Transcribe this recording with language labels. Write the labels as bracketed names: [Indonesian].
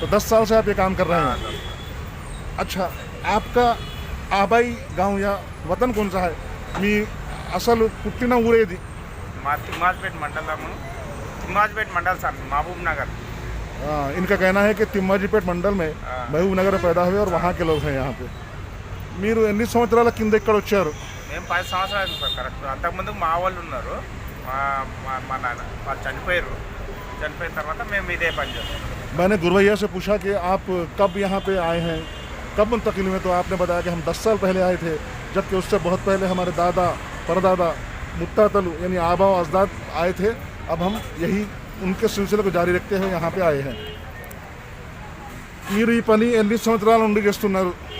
[Hindi] तो 10 साल से आप ये काम कर रहे हैं। अच्छा, आपका आबाई गांव या वतन कौन सा है? [Telugu] मी असल पुट्टिना ఊరేది? तिम्माजपेट मंडल सर, महबूब नगर। [Hindi] इनका कहना है कि तिम्माजीपेट मंडल में महबूब नगर में पैदा हुए और वहाँ के लोग हैं यहाँ पे। [Telugu] మీరు ఎన్ని సంవత్సరాల కింద ఇక్కడ వచ్చారు? మేము 10 సంవత్సరాలు సార్ కరెక్ట్. అంతకుముందు మా వాళ్ళు ఉన్నారు, మా నాన్న వాళ్ళు చనిపోయారు. చనిపోయిన తర్వాత మేము ఇదే పని చేస్తాం. [Hindi] मैंने गुरवैया से पूछा कि आप कब यहाँ पे आए हैं, कब मुंतकिल हुए? तो आपने बताया कि हम 10 साल पहले आए थे, जबकि उससे बहुत पहले हमारे दादा, परदादा, मुत्तातलु यानी आबा और अजदाद आए थे। अब हम यही उनके सिलसिले को जारी रखते हुए यहाँ पे आए हैं। [Telugu] మీరు ఈ పని ఎన్ని సంవత్సరాల నుండి చేస్తున్నారు?